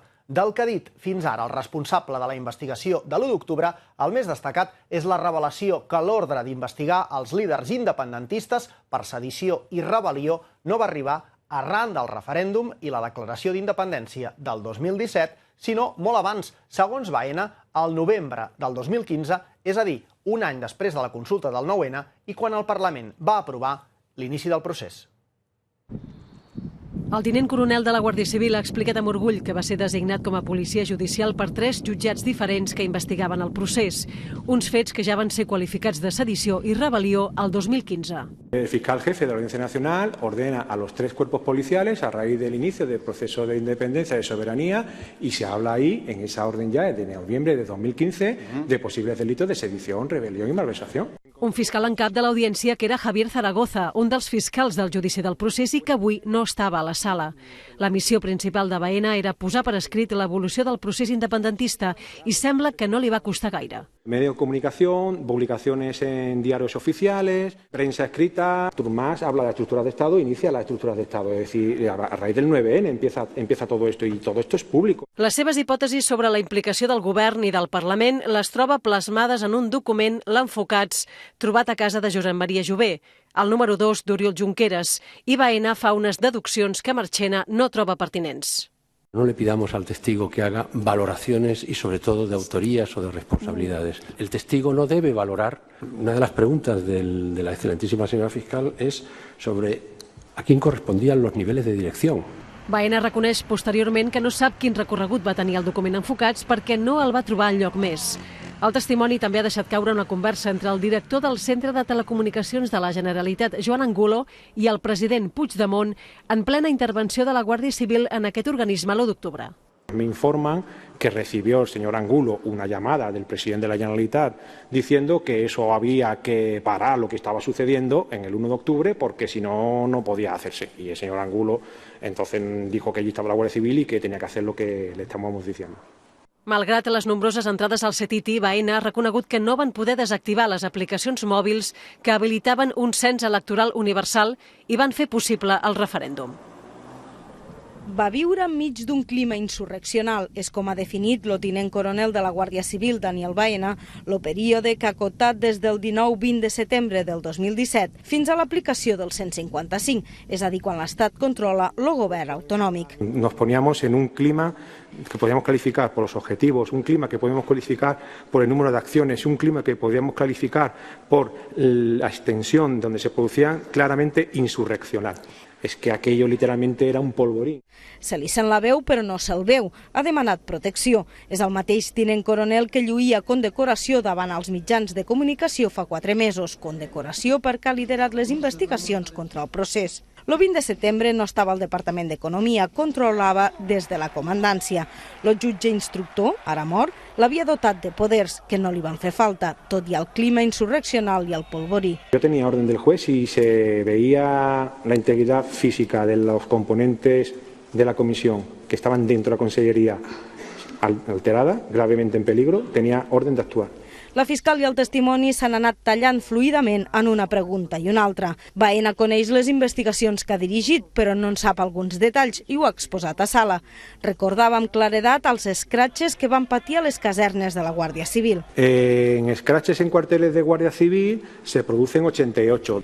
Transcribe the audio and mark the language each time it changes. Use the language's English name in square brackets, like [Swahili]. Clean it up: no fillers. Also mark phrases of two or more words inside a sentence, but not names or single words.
[Catalan] Del que ha dit fins ara el responsable de la investigació de l'1 d'octubre, el més destacat és la revelació que l'ordre d'investigar els líders independentistes per sedició i rebel·lió no va arribar arran del referèndum i la declaració d'independència del 2017, sinó molt abans, segons Baena, al novembre del 2015, és a dir, un any després de la consulta del 9-N i quan el Parlament va aprovar l'inici del procés. El tinent coronel de la Guàrdia Civil ha explicat amb orgull que va ser designat com a policia judicial per 3 jutjats diferents que investigaven el procés. Uns fets que ja van ser qualificats de sedició i rebel·lió al 2015. [Spanish] El fiscal jefe de la Audiencia Nacional ordena a los 3 cuerpos policiales a raíz del inicio del proceso de independencia de soberanía y se habla ahí, en esa orden ya de noviembre de 2015, de posibles delitos de sedición, rebelión y malversación. [Catalan] Un fiscal en cap de l'audiència que era Javier Zaragoza, un dels fiscals del judici del procés i que avui no estava a la sala. La missió principal de Baena era posar per escrit l'evolució del procés independentista i sembla que no li va costar gaire. [Spanish] Medios de comunicación, publicaciones en diarios oficiales, prensa escrita. Artur Mas habla de estructuras de Estado, inicia las estructuras de Estado. Es decir, a raíz del 9N empieza todo esto y todo esto es público. [Catalan] Les seves hipòtesis sobre la implicació del govern i del Parlament les troba plasmades en un document, l'Enfocats, trobat a casa de Josep Maria Jové, el número 2 d'Oriol Junqueras, i Baena fa unes deduccions que Marchena no troba pertinents. [Spanish] No le pidamos al testigo que haga valoraciones y sobre todo de autorías o de responsabilidades. El testigo no debe valorar. Una de las preguntas de la excelentísima señora fiscal es sobre a quién correspondían los niveles de dirección. [Catalan] Baena reconeix posteriorment que no sap quin recorregut va tenir el document Enfocats perquè no el va trobar enlloc més. El testimoni també ha deixat caure una conversa entre el director del Centre de Telecomunicacions de la Generalitat, Joan Angulo, i el president Puigdemont en plena intervenció de la Guàrdia Civil en aquest organisme l'1 d'octubre. [Spanish] Me informan que recibió el señor Angulo una llamada del presidente de la Generalitat diciendo que eso había que parar lo que estaba sucediendo en el 1 de octubre porque si no, no podía hacerse. Y el señor Angulo entonces dijo que allí estaba la Guàrdia Civil y que tenía que hacer lo que le estamos diciendo. [Catalan] Malgrat les nombroses entrades al CETITI, Baena ha reconegut que no van poder desactivar les aplicacions mòbils que habilitaven un cens electoral universal i van fer possible el referèndum. Va viure enmig d'un clima insurreccional. És com ha definit el tinent coronel de la Guàrdia Civil, Daniel Baena, el període que ha acotat des del 19-20 de setembre del 2017 fins a l'aplicació del 155, és a dir, quan l'Estat controla el govern autonòmic. [Spanish] Nos poníamos en un clima que podíamos calificar por los objetivos, un clima que podíamos calificar por el número de acciones, un clima que podíamos calificar por la extensión donde se producían claramente insurreccional. És que aquello literalmente era un polvorín. [Catalan] Se li sent la veu, però no se'l veu. Ha demanat protecció. És el mateix tinent coronel que lluïa condecoració davant els mitjans de comunicació fa 4 mesos. Condecoració perquè ha liderat les investigacions contra el procés. El 20 de setembre no estava al Departament d'Economia, controlava des de la comandància. El jutge instructor, ara mort, l'havia dotat de poders que no li van fer falta, tot i el clima insurreccional i el polvorí. [Spanish] Yo tenía orden del juez y se veía la integridad física de los componentes de la comisión que estaban dentro de la consellería alterada, gravemente en peligro, tenía orden de actuar. [Catalan] La fiscal i el testimoni s'han anat tallant fluidament en una pregunta i una altra. Baena coneix les investigacions que ha dirigit, però no en sap alguns detalls i ho ha exposat a sala. Recordava amb claredat els escratxes que van patir a les casernes de la Guàrdia Civil. [Spanish] En escratxes en cuarteles de Guàrdia Civil se producen 88.